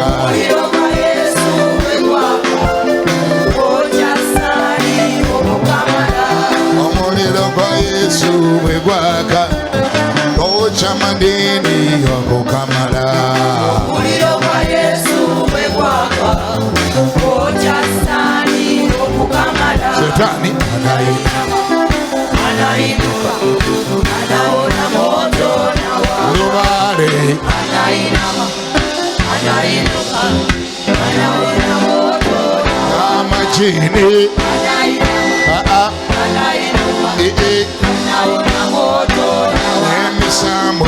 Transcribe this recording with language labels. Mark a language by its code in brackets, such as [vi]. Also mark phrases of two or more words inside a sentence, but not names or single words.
[lg] omuliro gwa Yesu bwe gwaka gwokya Sitaani okukamala omuliro gwa Yesu bwe gwaka gwokya madini okukamala omuliro gwa Yesu bwe gwaka gwokya Sitaani okukamala [sw] Shetani anainuka anaona moto na waka [lg] lubale [sw] anainama anainuka anaona moto na waka [lg] amajini [sw] anainuka anaona moto na waka [lg] emisambwa